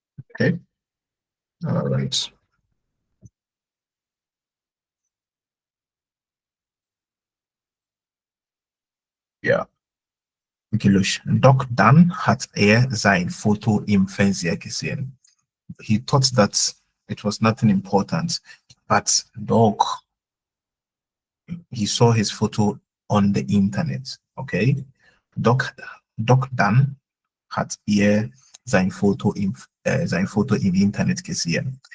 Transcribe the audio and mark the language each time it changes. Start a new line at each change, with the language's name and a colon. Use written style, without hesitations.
English: Okay. All right.
German: Ja. Gelöscht. Doch dann hat sein Foto im Fernseher gesehen.
English: He thought that it was nothing important, but Doc, he saw his photo on the internet. Okay.
German: Doc dann hat sein Foto im Internet gesehen.